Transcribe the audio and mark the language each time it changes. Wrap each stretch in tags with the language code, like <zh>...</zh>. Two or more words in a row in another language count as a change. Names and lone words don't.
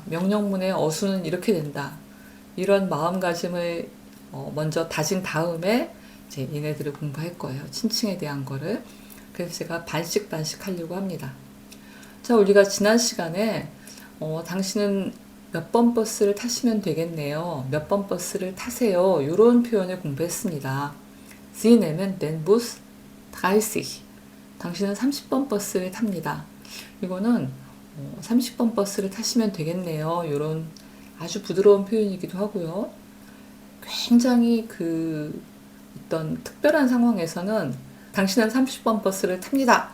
<ko>명령문의 어수는 이렇게 된다. 이런 마음가짐을 먼저 다진 다음에 이제 얘네들을 공부할 거예요. 친칭에 대한 거를. 그래서 제가 반씩 하려고 합니다. 자, 우리가 지난 시간에 당신은 몇 번 버스를 타시면 되겠네요. 몇 번 버스를 타세요. 이런 표현을 공부했습니다.</ko> <de>Sie nehmen den Bus 30.</de> <ko>당신은 30번 버스를 탑니다. 이거는 30번 버스를 타시면 되겠네요. 이런 아주 부드러운 표현이기도 하고요. 굉장히 어떤 특별한 상황에서는 당신은 30번 버스를 탑니다.</ko>